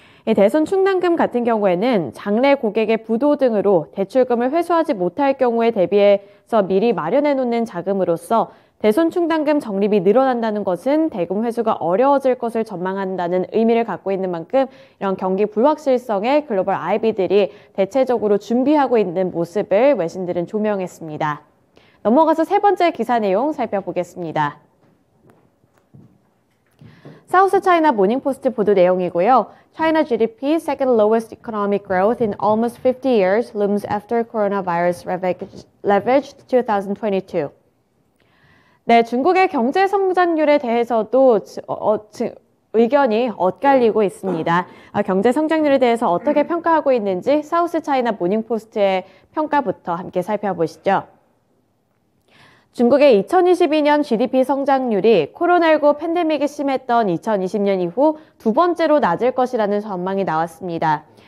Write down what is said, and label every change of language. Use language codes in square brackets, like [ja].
[ko] 대손 충당금 같은 경우에는 장래 고객의 부도 등으로 대출금을 회수하지 못할 경우에 대비해서 미리 마련해 놓는 자금으로서 대손 충당금 적립이 늘어난다는 것은 대금 회수가 어려워질 것을 전망한다는 의미를 갖고 있는 만큼 이런 경기 불확실성에 글로벌 IB들이 대체적으로 준비하고 있는 모습을 외신들은 조명했습니다. 넘어가서 세 번째 기사 내용 살펴보겠습니다. 사우스 차이나 모닝포스트 보도 내용이고요. [en] China GDP second lowest economic growth in almost 50 years looms after coronavirus ravaged 2022. [ko] 네, 중국의 경제 성장률에 대해서도 의견이 엇갈리고 있습니다. 경제 성장률에 대해서 어떻게 평가하고 있는지 사우스 차이나 모닝포스트의 평가부터 함께 살펴보시죠. 중국의 2022년 GDP 성장률이 코로나19 팬데믹이 심했던 2020년 이후 두 번째로 낮을 것이라는 전망이 나왔습니다.